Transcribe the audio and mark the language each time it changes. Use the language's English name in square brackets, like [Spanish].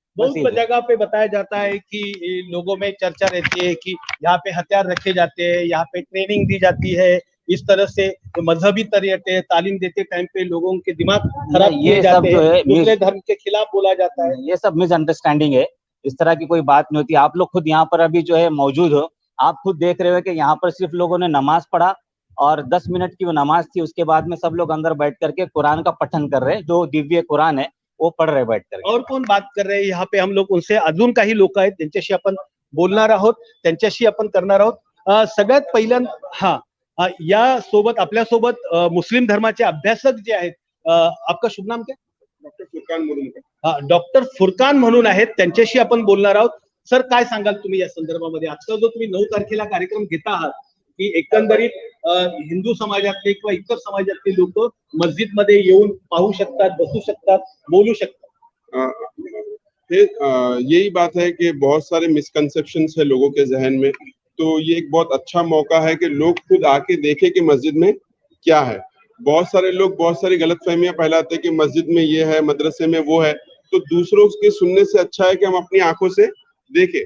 [Hindi] बहुत जगह पे बताया जाता है कि लोगों में चर्चा रहती है कि यहाँ पे हथियार रखे जाते हैं, यहाँ पे ट्रेनिंग दी जाती है, इस तरह से मजहबी तरीके तालीम देते टाइम पे लोगों के दिमाग खराब किए जाते हैं, दूसरे धर्म के खिलाफ बोला जाता है। ये सब मिसअंडरस्टैंडिंग है, इस तरह की कोई बात नहीं होती। आप लोग खुद यहाँ पर अभी जो है मौजूद हो, आप खुद देख रहे हो कि यहाँ पर सिर्फ लोगों ने नमाज पढ़ा और 10 मिनट की वो नमाज थी, उसके बाद में सब लोग अंदर बैठ करके कुरान का पठन कर रहे हैं, जो दिव्य कुरान है वो पढ़ रहे बैठ कर। और कोण बात कर रहे हैं यहाँ पे, हम लोग उनसे [Marathi] अजून काही लोक आहेत त्यांच्याशी आपण बोलणार आहोत, त्यांच्याशी आपण करणार आहोत। सगळ्यात पहिल्यांदा या सोबत आपल्या सोबत मुस्लिम धर्माचे अभ्यासक जे आहेत, [Hindi] आपका शुभ नाम क्या? [Marathi] डॉक्टर फुरकान म्हणून। डॉक्टर फुरकान म्हणून आहेत, त्यांच्याशी आपण बोलणार आहोत। सर, काय सांगाल तुम्ही या संदर्भामध्ये? आजचा जो तुम्ही 9 तारखेला कार्यक्रम घेता आहात, की एकंदरीत हिंदू समाजातले किंवा इतर समाजातले लोक मस्जिद मध्ये येऊन पाहू शकतात, बसू शकतात, बोलू शकतात। [Hindi] यही बात है कि बहुत सारे मिसकंसेप्शंस है लोगों के जहन में, तो ये एक बहुत अच्छा मौका है कि लोग खुद आके देखें कि मस्जिद में क्या है। बहुत सारे लोग बहुत सारी गलतफहमियां फैलाते हैं कि मस्जिद में ये है, मदरसे में वो है, तो दूसरों के सुनने से अच्छा है कि हम अपनी आंखों से देखें।